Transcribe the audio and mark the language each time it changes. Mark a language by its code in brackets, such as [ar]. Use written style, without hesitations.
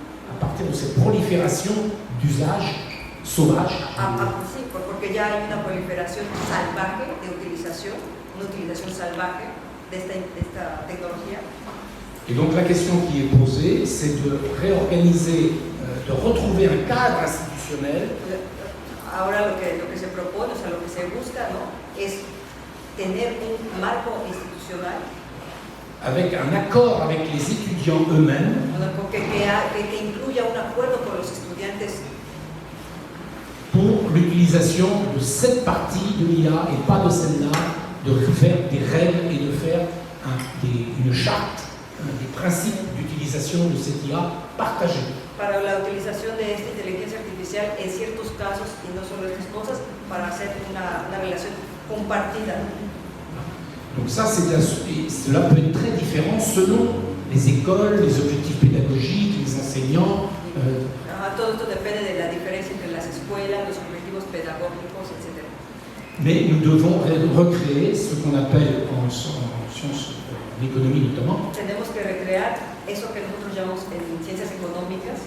[fr] À partir de cette prolifération d'usage sauvage. [es] Sí, porque ya hay una proliferación salvaje de utilización, una utilización salvaje de esta tecnología. [fr] Et donc la question qui est posée, c'est de réorganiser, de retrouver un cadre institutionnel. [es] Ahora lo que se propone, o sea, lo que se busca, ¿no? Es tener un marco institucional. [fr] Avec un accord avec les étudiants eux-mêmes. [es] Que incluya un acuerdo con los estudiantes. [fr] Pour l'utilisation de cette partie de l'IA et pas de celle-là, de faire des règles et de faire une charte. Des principes d'utilisation de cette IA partagée. [es] Para la utilización de esta inteligencia artificial en ciertos casos y no solo estas cosas, para hacer una relación compartida. [fr] Donc ça, cela peut être très différent selon les écoles, les objectifs pédagogiques, les enseignants. [es] Todo esto depende de la diferencia entre las escuelas, los objetivos pedagógicos, etc. [fr] Mais nous devons recréer ce qu'on appelle en sciences, en économie notamment, [es] Tenemos que recrear eso que nosotros llamamos en ciencias económicas,